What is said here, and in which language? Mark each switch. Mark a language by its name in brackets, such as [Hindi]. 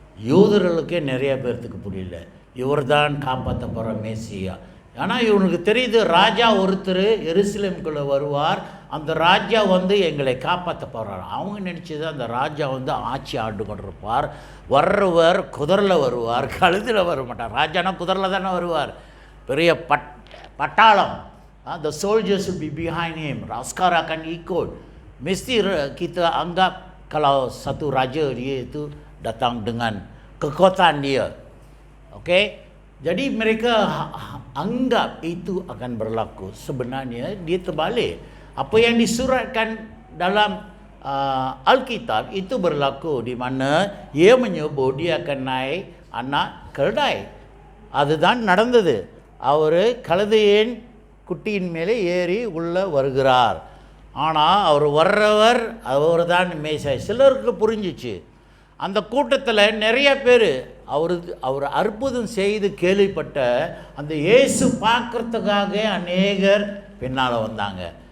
[Tamil] யூதர்களுக்கே நிறைய பேர்த்துக்கு புரியல. இவர் தான் காப்பாற்ற போகிற மேசியா. ஆனால் இவனுக்கு தெரியுது, ராஜா ஒருத்தர் எருசலேமுக்குள்ளே வருவார், அந்த ராஜா வந்து எங்களை காப்பாற்ற போகிறார். அவங்க நினச்சது அந்த ராஜா வந்து ஆட்சி ஆண்டு கொண்டிருப்பார். வர்றவர் குதிரையில் வருவார், கழுதில் வர மாட்டார். ராஜானா குதிரையில் தானே வருவார். பெரிய பட்டாளம், [English] the soldiers will be behind him, [Malay] askar akan ikut. Mesti kita anggap kalau satu raja dia itu datang dengan kekuatan dia. Okey, jadi mereka anggap itu akan berlaku. Sebenarnya dia terbalik. Apa yang disuratkan dalam Alkitab itu berlaku, di mana ia menyebut dia akan naik anak keledai. [Tamil] அதுதான் நடந்தது. அவர் கழுதையின் குட்டியின் மேலே ஏறி உள்ளே வருகிறார். ஆனால் அவர் வர்றவர் அவர் தான் மேசாய். சிலருக்கு புரிஞ்சிச்சு. அந்த கூட்டத்தில் நிறைய பேர் அவர் அற்புதம் செய்து கேள்விப்பட்ட அந்த இயேசு பார்க்கறதுக்காக அநேகர் பின்னால் வந்தாங்க.